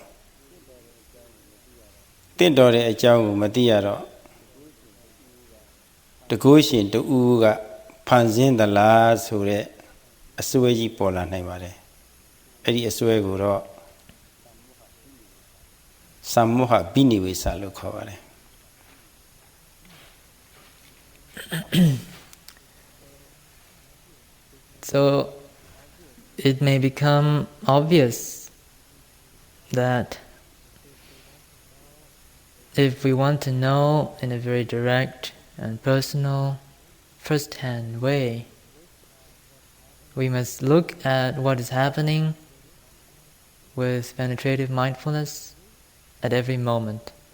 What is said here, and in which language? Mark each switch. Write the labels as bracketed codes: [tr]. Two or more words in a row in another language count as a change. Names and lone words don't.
[my] တင့်တော်တဲ့အကြောင်းကိုမသိရတော့တကူရှင်တူကဖန်ဆင်းသလားဆိုတဲ့အစွဲကြီးပေါ်လာနိုင်ပါတယ်အဲ့ဒီအစွဲကိုတော့သမ္မောဟဘိနိဝေစလို့ခေါ်ပါတယ် [en] So it may become obvious that if we want to know in a very direct and personal, first-hand way, we must look at what is happening with penetrative mindfulness at every moment.